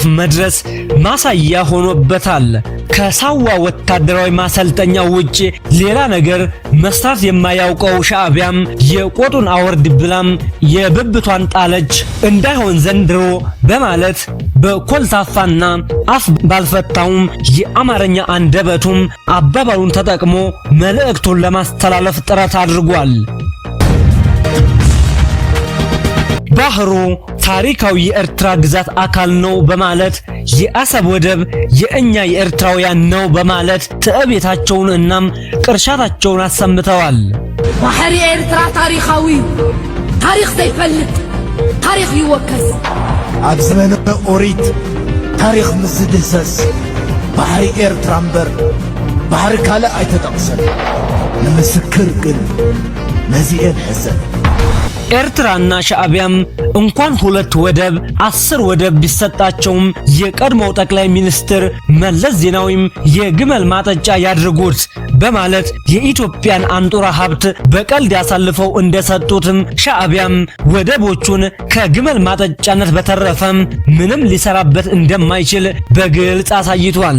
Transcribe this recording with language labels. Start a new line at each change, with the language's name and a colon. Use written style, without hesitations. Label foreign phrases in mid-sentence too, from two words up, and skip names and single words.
Amharic: መድረስ ማሳያ ሆኖበታል። ከሳዋ ወታደራዊ ማሰልጠኛ ውጭ ሌላ ነገር መስራት የማያውቀው ሻዕቢያም የቆጡን አወርድ ብላም የብብቷን ጣለች እንዳይሆን ዘንድሮ በማለት በኮልታፋና አፍ ባልፈታውም የአማርኛ አንደበቱም አባባሉን ተጠቅሞ መልእክቱን ለማስተላለፍ ጥረት አድርጓል። ባህሩ ታሪካዊ የኤርትራ ግዛት አካል ነው በማለት የአሰብ ወደብ የእኛ የኤርትራውያን ነው በማለት ትዕቢታቸውን እናም ቅርሻታቸውን አሰምተዋል።
Tigrinya: ባህሪ ኤርትራ ታሪካዊ ታሪክ ዘይፈልጥ ታሪክ ይወከስ ኣብ ዘመነ ኦሪት ታሪክ ምዝድህሰስ ባህሪ ኤርትራ እምበር ባህሪ ካልእ ኣይተጠቕሰን ንምስክር ግን ነዚአን ሕዘን
Amharic: ኤርትራና ሻዕቢያም እንኳን 2 ወደብ 10 ወደብ ቢሰጣቸውም የቀድሞው ጠቅላይ ሚኒስትር መለስ ዜናዊም የግመል ማጠጫ ያድርጉት በማለት የኢትዮጵያን አንጡራ ሀብት በቀልድ ያሳልፈው እንደሰጡትም ሻዕቢያም ወደቦቹን ከግመል ማጠጫነት በተረፈም ምንም ሊሰራበት እንደማይችል በግልጽ አሳይቷል።